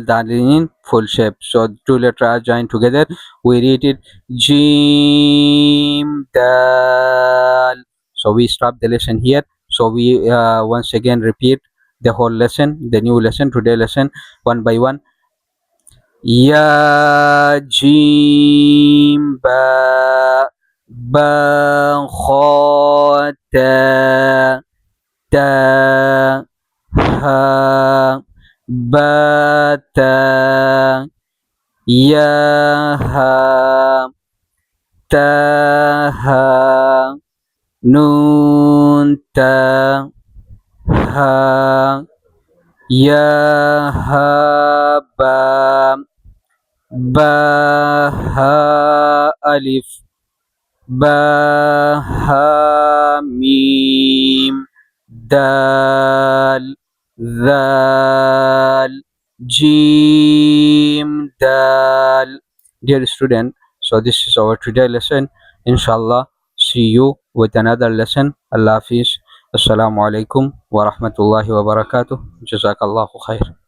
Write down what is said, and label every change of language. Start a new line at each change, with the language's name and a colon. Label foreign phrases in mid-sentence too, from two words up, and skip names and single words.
English: Dal in full shape. So two letters are joined together. We read it
Arabic: جيم دال.
English: So we stop the lesson here. So we once again repeat the whole lesson, the new lesson, today lesson, one by one.
Arabic: يا جيم با با خا تا تا حا با تا يا حا تا حا نون تا حا يا حا با با حا ألف با حا ميم دال دال جيم دال.
English: Dear student, so this is our today lesson. Inshallah, see you with another lesson.
Urdu: اللہ حافظ.
Arabic: السلام عليكم ورحمة الله وبركاته. جزاك الله خير.